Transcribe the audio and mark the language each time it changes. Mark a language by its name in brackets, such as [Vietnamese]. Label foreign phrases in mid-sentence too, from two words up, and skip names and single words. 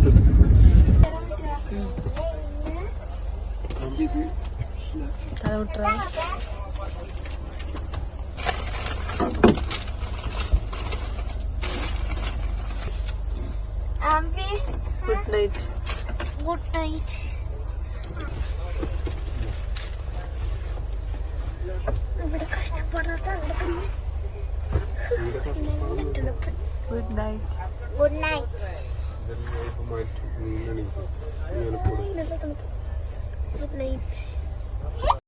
[Tamil] அதை விட்டுறேன். [English] Good night. Good night. [Malayalam] ഇവിടെ കഷ്ടപ്പെടാത്ത [English] Good night. Good night. Good night.